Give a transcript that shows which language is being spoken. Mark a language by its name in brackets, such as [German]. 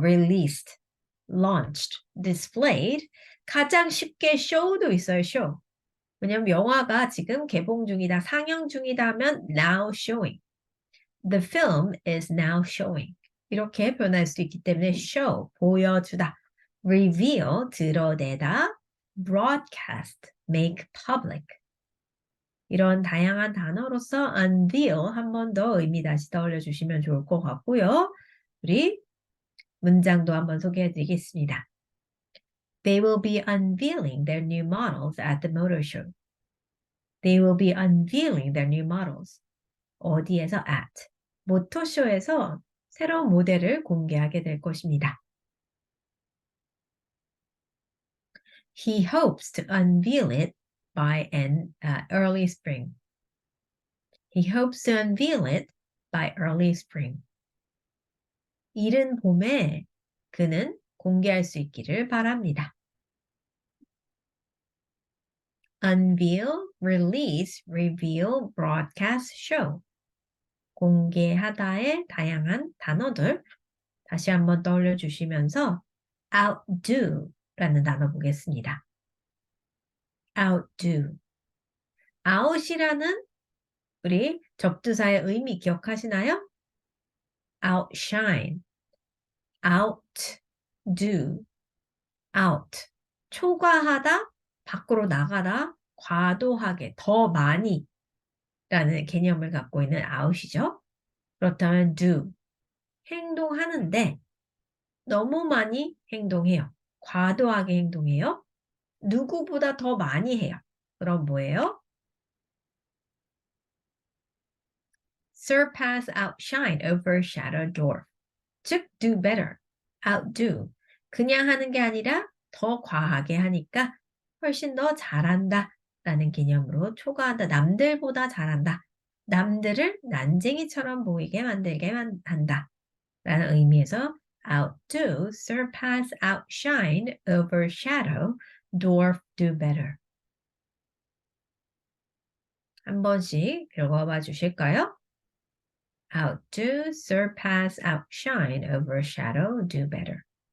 [English] Released, launched, displayed. [Korean] 가장 쉽게 show도 있어요. [English] show. [Korean] 왜냐면 영화가 지금 개봉 중이다, 상영 중이다 하면 [English] now showing. The film is now showing. [Korean] 이렇게 표현할 수 있기 때문에 show, 보여주다. reveal, 드러내다. [English] broadcast, make public. [Korean] 이런 다양한 단어로서 unveil 한 번 더 의미 다시 떠올려 주시면 좋을 것 같고요. 우리 문장도 한번 소개해 드리겠습니다. [English] They will be unveiling their new models at the motor show. They will be unveiling their new models. [Korean] 어디에서 at? 모터쇼에서 새로운 모델을 공개하게 될 것입니다. [English] He hopes to unveil it by an early spring. He hopes to unveil it by early spring. [Korean] 이른 봄에 그는 공개할 수 있기를 바랍니다. [English] Unveil, release, reveal, broadcast, show. [Korean] 공개하다의 다양한 단어들 다시 한번 떠올려 주시면서 outdo라는 단어 보겠습니다. [English] outdo. [Korean] out이라는 우리 접두사의 의미 기억하시나요? [English] outshine, outdo, out. [Korean] 초과하다, 밖으로 나가다, 과도하게, 더 많이 라는 개념을 갖고 있는 out이죠. 그렇다면 do, 행동하는데 너무 많이 행동해요. 과도하게 행동해요. 누구보다 더 많이 해요. 그럼 뭐예요? [English] surpass, outshine, overshadow, dwarf. 즉, do better, outdo. [Korean] 그냥 하는 게 아니라 더 과하게 하니까 훨씬 더 잘한다 라는 개념으로 초과한다. 남들보다 잘한다. 남들을 난쟁이처럼 보이게 만들게 한다 라는 의미에서 [English] outdo, surpass, outshine, overshadow, dwarf, do better. [Korean] 한 번씩 읽어봐 주실까요? [English] outdo, surpass, outshine, overshadow, do better.